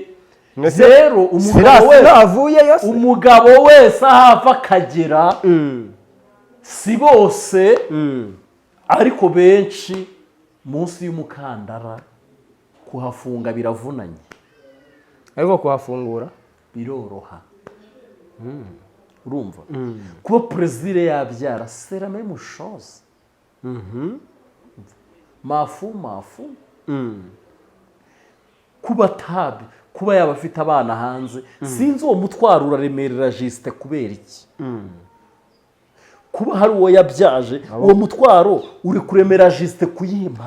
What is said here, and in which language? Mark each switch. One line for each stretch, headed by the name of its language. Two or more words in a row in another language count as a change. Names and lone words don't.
Kinyarwanda: rero umugabo wese ahava akagera, si bose ariko benshi munsi y'umukandara kuhafunga biravunanye, ariko kuhafungura biroroha. urumva kuba Plaisir yabyara
French: c'est la même chose.
Kinyarwanda: mafu kuba yaba afite abana hanze, sinzi uwo mutwaro uraremerera Justin kubera iki. kuba hari uwo yabyaje, uwo mutwaro uri kuremera Justin kuyimpa.